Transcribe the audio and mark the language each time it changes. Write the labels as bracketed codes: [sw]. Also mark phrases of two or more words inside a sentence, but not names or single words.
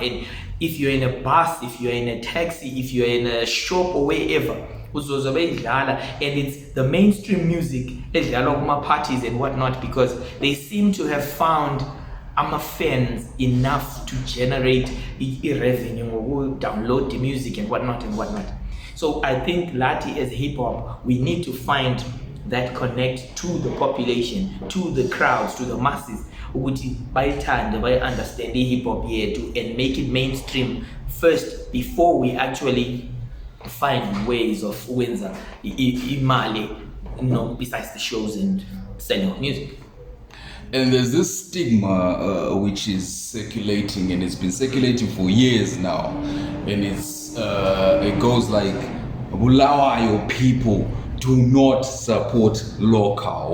[en] And if you're in a bus, if you're in a taxi, if you're in a shop or wherever, and it's the mainstream music, parties and whatnot, because they seem to have found fans enough to generate revenue, or download the music and whatnot and whatnot. So I think Lati as hip hop, we need to find that connect to the population, to the crowds, to the masses, [nd] ukuthi bayithande, bayi understand hip hop yethu [en] and make it mainstream first before we actually find ways of [nd] wenza imali, [en] besides the shows and selling of music. And there's this stigma which is circulating, and it's been circulating for years now, and it goes like, Bulawayo people do not support local.